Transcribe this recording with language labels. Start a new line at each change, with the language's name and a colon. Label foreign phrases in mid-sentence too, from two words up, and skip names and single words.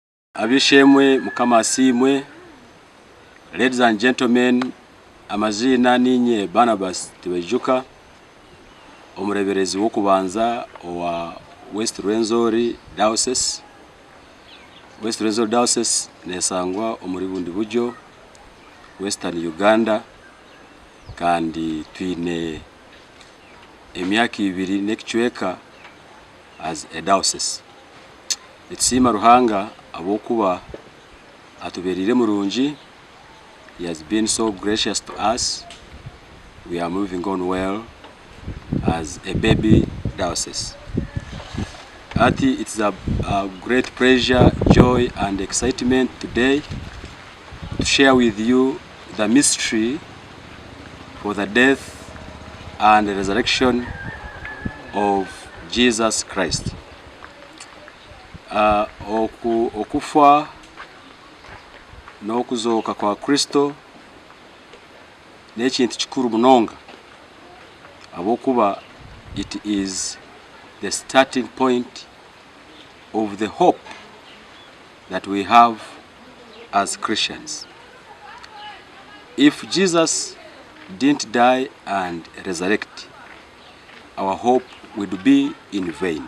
Nyankole: Abishemwe mukamasimwe,
English: ladies and gentlemen,
Nyankole: amazina ninye Barnabas Tibaijuka, omureberezi w'okubanza wa West Rwenzori diocese. West Rwenzori diocese nesangwa omuri bundi buryo Western Uganda, kandi twine emyaka 2 n'ekichweka
English: as a diocese.
Nyankole: Nitsima Ruhanga ahabw'okuba atuberire murungi.
English: He has been so gracious to us. We are moving on well as a baby diocese. It's a great pleasure, joy and excitement today to share with you the mystery for the death and the resurrection of Jesus Christ.
Nyankole: Okufa n'okuzoka kwa Kristo n'ekintu kikuru munonga ahabw'okuba
English: it is the starting point of the hope that we have as Christians. If Jesus didn't die and resurrect, our hope would be in vain.